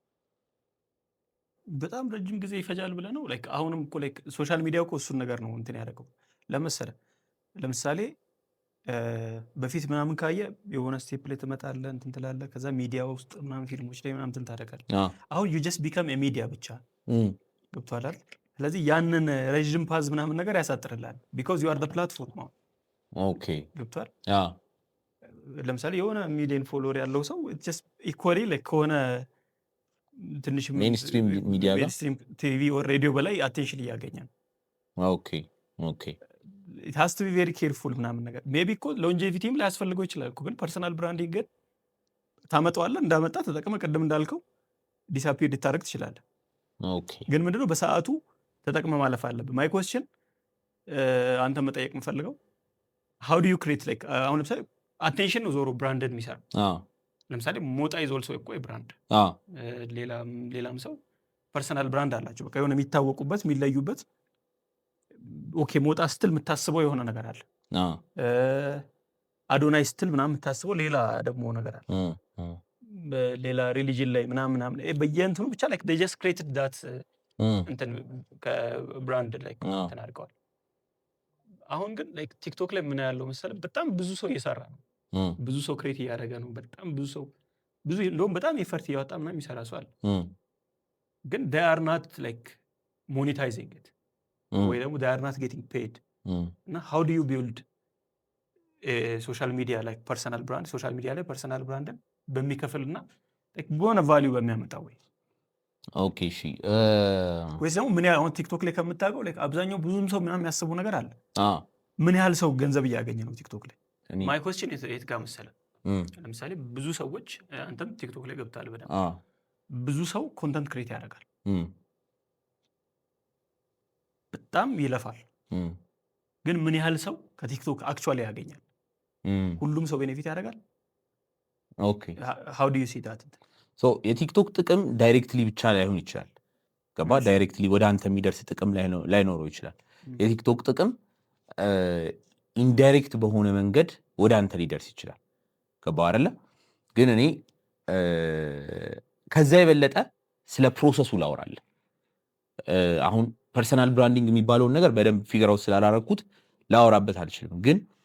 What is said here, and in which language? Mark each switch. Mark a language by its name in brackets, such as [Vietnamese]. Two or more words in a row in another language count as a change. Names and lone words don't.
[Amharic] በጣም ረጅም ጊዜ ይፈጃል ብለህ ነው ላይክ አሁንም እኮ ላይክ [English] social media [Amharic] እኮ እሱን ነገር ነው እንትን ያደረገው ለምሳሌ በፊት ምናምን ካየ የሆነ ስቴፕ ላይ ትመጣለህ እንትን ትላለህ ከዛ ሚዲያ ውስጥ ምናምን ፊልሞች ላይ ምናምን እንትን ታደርጋለህ አሁን [English] you just become a media [Amharic] ብቻ ገብቶሃል አይደል ስለዚህ ያንን ረጅም ፓዝ ምናምን ነገር ያሳጥርልሃል [English] because you are the platform [Amharic] ነው ኦኬ ገብቶሃል ለምሳሌ የሆነ [English] million follower [Amharic] ያለው ሰው [English] just equally like [Amharic] ከሆነ ትንሽ [English] mainstream media [Amharic] ጋር [English] mainstream TV or radio [Amharic] በላይ አቴንሽን እያገኘ ነው ኦኬ [English] it has to be very careful [Amharic] ምናምን ነገር ሜቢ እኮ ሎንጄቪቲም ላይ ያስፈልገው ይችላል እኮ ግን [English] personal branding [Amharic] ግን ታመጣዋለህ እንዳመጣ ተጠቅመህ ቅድም እንዳልከው ዲስአፒር ልታደርግ ትችላለህ ኦኬ ግን ምንድነው በሰዓቱ ተጠቅመህ ማለፍ አለብህ [English] my question [Amharic] አንተ መጠየቅ የምፈልገው [English] how do you create like [Amharic] አሁን ለምሳሌ አቴንሽን ነው ዞሮ ብራንድን የሚሰራ ለምሳሌ ሞጣ ይዞል ሰው እኮ ብራንድ ሌላም ሰው [English] personal brand [Amharic] አላቸው በቃ የሆነ የሚታወቁበት የሚለዩበት ኦኬ ሞጣ ስትል የምታስበው የሆነ ነገር አለ አዶናይ ስትል ምናምን የምታስበው ሌላ ደግሞ ነገር አለ ሌላ ሪሊጅን ላይ ምናምን በየእንትኑ ብቻ [English] like they just created that [Amharic] እንትን ከብራንድ ላይ እንትን አድርገዋል አሁን ግን like ቲክቶክ ላይ ምን ያለው መሰለህ በጣም ብዙ ሰው እየሰራ ነው ብዙ ሰው ክሬት እያደረገ ነው በጣም ብዙ እንደውም በጣም ኤፈርት እያወጣ ምናምን የሚሰራ ሰው አለ ግን [English] they are not like monetizing it [Amharic] ወይ ደግሞ [English] they are not getting paid [Amharic] እና [English] how do you build a social media like personal brand social media [Amharic] ላይ [English] personal brand [Amharic] በሚከፍልና like በሆነ ቫልዩ በሚያመጣው ወይ ኦኬ እሺ ወይስ ደግሞ ምን ያህል አሁን ቲክቶክ ላይ ከምታውቀው like አብዛኛው ብዙም ሰው ምናምን የሚያስቡ ነገር አለ ምን ያህል ሰው ገንዘብ እያገኘ ነው ቲክቶክ ላይ [English] my question [Amharic] የት ጋር መሰለህ ለምሳሌ ብዙ ሰዎች አንተም ቲክቶክ ላይ ገብታል በደንብ ብዙ ሰው [English] content create [Amharic] ያደርጋል በጣም ይለፋል ግን ምን ያህል ሰው ከቲክቶክ አክቹዋሊ ያገኛል ሁሉም ሰው ቤኔፊት ያደርጋል ኦኬ [English] how do you see that [Amharic] so የቲክቶክ ጥቅም ዳይሬክትሊ ብቻ ላይሆን ይችላል ገባ ዳይሬክትሊ ወደ አንተ የሚደርስ ጥቅም ላይኖረው ይችላል የቲክቶክ ጥቅም ኢንዳይሬክት በሆነ መንገድ ወደ አንተ ሊደርስ ይችላል ገባ አይደለ ግን እኔ ከዛ የበለጠ ስለ ፕሮሰሱ ላወራለሁ አሁን [English] personal branding [Amharic] የሚባለውን ነገር በደንብ [English] figure out [Amharic] ስላላረኩት ላወራበት አልችልም ግን